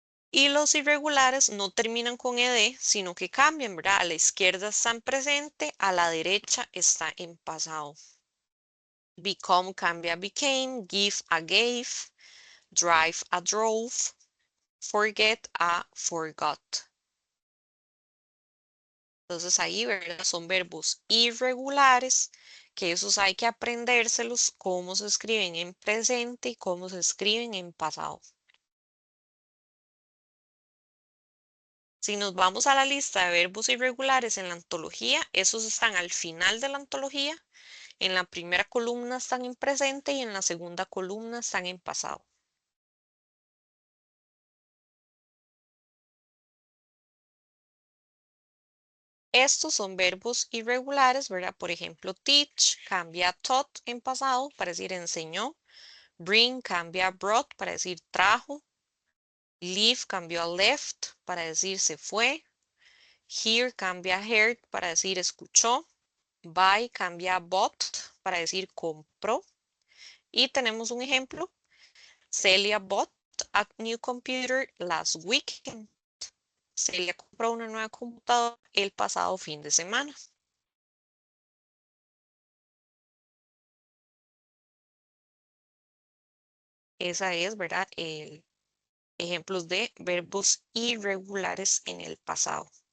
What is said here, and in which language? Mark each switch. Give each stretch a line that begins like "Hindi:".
Spanish: Y los irregulares no terminan con ed, sino que cambian, ¿verdad? A la izquierda está en presente, a la derecha está en pasado.
English: Become cambia a became, give a gave, drive a drove, forget a forgot.
Spanish: Entonces ahí, ¿verdad? Son verbos irregulares, que esos hay que aprendérselos, cómo se escriben en presente y cómo se escriben en pasado. Si nos vamos a la lista de verbos irregulares en la antología, esos están al final de la antología. En la primera columna están en presente y en la segunda columna están en pasado. Estos son verbos irregulares, ¿verdad? Por ejemplo, teach cambia taught en pasado para decir enseñó. Bring cambia a brought para decir trajo. Leave cambió a left para decir se fue. Hear cambia a heard para decir escuchó. Buy cambia a bought para decir compró. Y tenemos un ejemplo.
English: Celia bought a new computer last weekend.
Spanish: Celia compró una nueva computadora el pasado fin de semana. Esa es, ¿verdad? Ejemplos de verbos irregulares en el pasado.